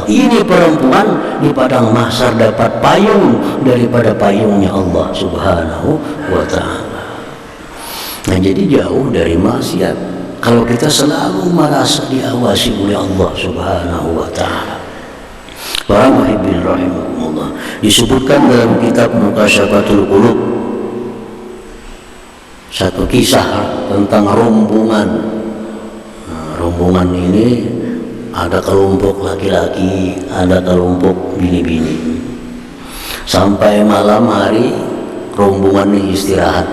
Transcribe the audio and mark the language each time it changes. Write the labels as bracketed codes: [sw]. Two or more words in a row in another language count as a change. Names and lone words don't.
[id] Ini perempuan di padang mahsyar dapat payung daripada payungnya Allah [ar] سبحانه وتعالى. [id] Nah, jadi jauh dari maksiat kalau kita selalu merasa diawasi oleh Allah [ar] سبحانه وتعالى. [id] Para muhibbin rahimahumullah, disebutkan dalam kitab Mukasyafatul Qulub satu kisah tentang rombongan. Nah, rombongan ini ada kelompok laki-laki, ada kelompok bini-bini. Sampai malam hari rombongan ini istirahat.